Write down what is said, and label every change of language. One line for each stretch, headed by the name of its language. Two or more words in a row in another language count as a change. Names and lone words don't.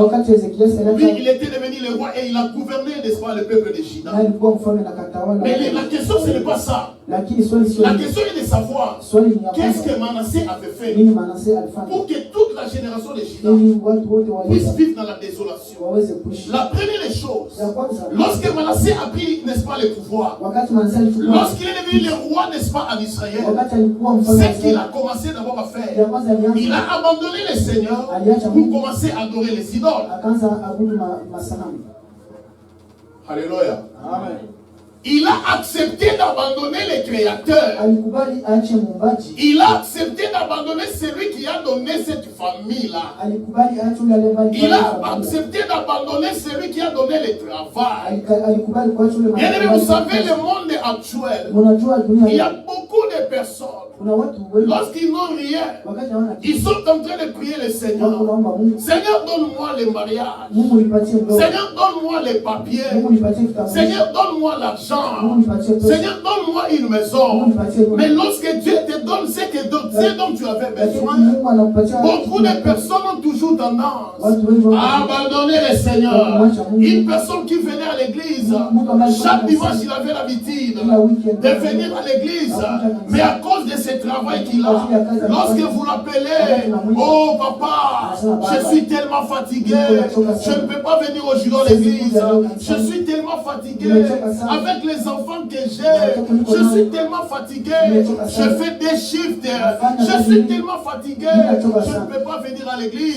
Swahili: wakati Ezekias
French: lui,
Swahili: alikuwa
French: il était devenu le roi et il a gouverné, n'est-ce pas, le peuple de Juda.
Swahili: alikuwa mfalme na katawala.
French: Mais la question, ce n'est pas ça.
Swahili: Lakini swali sio
French: La question est de savoir
Swahili: swali ni ya
French: qu'est-ce
Swahili: kwamba,
French: que Manassé avait fait
Swahili: nini Manase alifanya
French: pour que toute la génération de Juda
Swahili: ili watu wote
French: puisse
Swahili: waweze
French: vivre dans la désolation.
Swahili: waweze kuishi.
French: La première des choses,
Swahili: Ya kwanza,
French: lorsque Manassé a pris, n'est-ce pas, le pouvoir,
Swahili: wakati Manase alichukua,
French: lorsqu'il est devenu le roi, n'est-ce pas, en Israël,
Swahili: wakati alikuwa mfalme wa
French: ce qu'il
Swahili: Israeli,
French: a commencé d'abord à
Swahili: ya
French: faire,
Swahili: kwanza alianza
French: il a abandonné le Seigneur pour commencer à adorer les idoles.
Swahili: akaanza abudu masanamu.
French: Alléluia. Amen. Il a accepté d'abandonner le Créateur.
Swahili: Alikubali aache muumbaji.
French: Il a accepté d'abandonner celui qui a donné cette famille-là.
Swahili: Alikubali aache yule aliyebali.
French: Il a accepté d'abandonner celui qui a donné le travail.
Swahili: Alikubali kuacha yule
French: Bien aimé, vous savez, le monde actuel,
Swahili: unajua dunia
French: il y a
Swahili: hii
French: beaucoup de personnes,
Swahili: kuna watu wengi
French: lorsqu'ils n'ont rien,
Swahili: wakati hawana
French: ils
Swahili: kitu
French: sont en train de prier le Seigneur.
Swahili: wanaomba Mungu.
French: Seigneur, donne-moi le mariage.
Swahili: Mungu nipatie ndoa.
French: Seigneur, donne-moi les papiers.
Swahili: Mungu nipatie kitambulisho.
French: Seigneur, donne-moi l'argent.
Swahili: Mungu nipatie pesa.
French: Seigneur, donne-moi une maison. Mais lorsque Dieu te donne ce dont tu avais besoin,
Swahili: Mungu anakupatia
French: beaucoup de personnes ont toujours tendance
Swahili: watu wengi
French: à abandonner le Seigneur. Une personne qui venait à l'église, chaque dimanche il avait l'habitude de venir à l'église, mais à cause de ce travail qu'il a, lorsque vous l'appelez, oh papa, je suis tellement fatigué, je ne peux pas venir aujourd'hui à l'église, je suis tellement fatigué avec les enfants que j'ai, je suis tellement fatigué, je fais des shifts, je suis tellement fatigué, je ne peux pas venir à l'église.